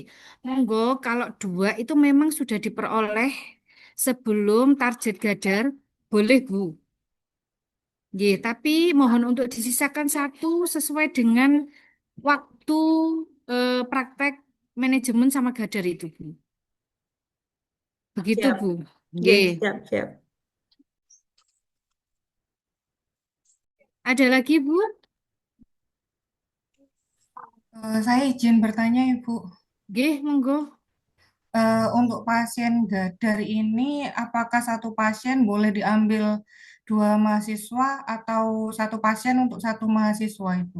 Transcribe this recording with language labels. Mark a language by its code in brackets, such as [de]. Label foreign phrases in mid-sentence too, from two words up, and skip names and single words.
[id] Monggo kalau 2 itu memang sudah diperoleh sebelum target Gadar, boleh Bu. Nggih, tapi mohon untuk disisakan satu sesuai dengan waktu praktek manajemen sama Gadar itu, Bu. Begitu, Siap. Bu. Nggih, Nggih. siap, siap. Ada lagi, Bu? Saya izin bertanya, Ibu. [jv] Nggih, monggo. [id] Untuk pasien Gadar ini, apakah satu pasien boleh diambil 2 mahasiswa atau satu pasien untuk satu mahasiswa, Ibu?